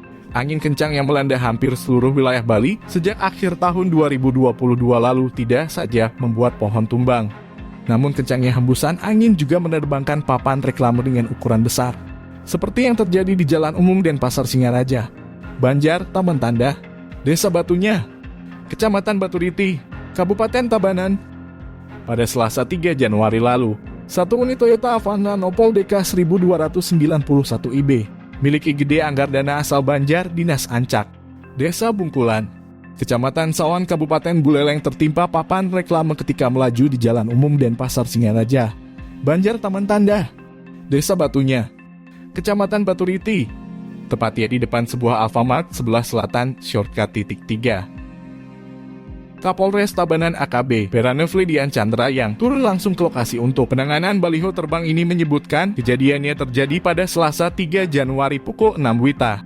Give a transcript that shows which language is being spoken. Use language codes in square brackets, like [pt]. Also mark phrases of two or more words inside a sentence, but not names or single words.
[id] Angin kencang yang melanda hampir seluruh wilayah Bali sejak akhir tahun 2022 lalu tidak saja membuat pohon tumbang. Namun kencangnya hembusan angin juga menerbangkan papan reklame dengan ukuran besar. Seperti yang terjadi di Jalan Umum Denpasar Singaraja, Banjar, Taman Tanda, Desa Batunya, Kecamatan Baturiti, Kabupaten Tabanan. Pada Selasa 3 Januari lalu, satu unit Toyota Avanza Nopol DK 1291 IB milik IGD Anggardana asal Banjar, Dinas Ancak, Desa Bungkulan, Kecamatan Sawan, Kabupaten Buleleng tertimpa papan reklame ketika melaju di Jalan Umum Denpasar Singaraja, Banjar, Taman Tanda, Desa Batunya, Kecamatan Baturiti, tepatnya di depan sebuah Alfamart sebelah selatan shortcut titik 3. Kapolres Tabanan AKB Peranevli Dian Chandra yang turun langsung ke lokasi untuk penanganan baliho terbang ini menyebutkan kejadiannya terjadi pada Selasa 3 Januari pukul 6 WITA.